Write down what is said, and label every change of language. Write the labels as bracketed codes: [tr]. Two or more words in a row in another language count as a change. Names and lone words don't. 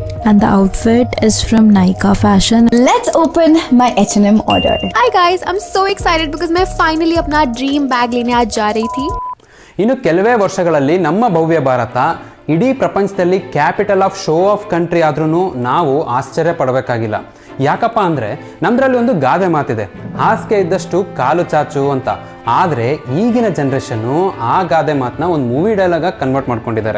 [en] and the outfit is from Nykaa Fashion. Let's open my H&M order. Hi guys, I'm so excited because मैं finally [hi] अपना ड्रीम बैग लेने आज जा रही थी. [kn] ಇನ್ನು ಕೆಲವೇ ವರ್ಷಗಳಲ್ಲಿ ನಮ್ಮ ಭವ್ಯ ಭಾರತ ಇಡೀ ಪ್ರಪಂಚದಲ್ಲಿ [en] capital of show off country [kn] ಆದ್ರೂ ನಾವು ಆಶ್ಚರ್ಯ ಪಡಬೇಕಾಗಿಲ್ಲ. ಯಾಕಪ್ಪ ಅಂದರೆ ನಮ್ಮದ್ರಲ್ಲಿ ಒಂದು ಗಾದೆ ಮಾತಿದೆ, ಹಾಸಿಗೆ ಇದ್ದಷ್ಟು ಕಾಲು ಚಾಚು ಅಂತ. ಆದರೆ ಈಗಿನ ಜನ್ರೇಷನ್ನು ಆ ಗಾದೆ ಮಾತನ್ನ ಒಂದು [en] movie dialogueಆಗಿ [kn] ಕನ್ವರ್ಟ್ ಮಾಡ್ಕೊಂಡಿದ್ದಾರೆ.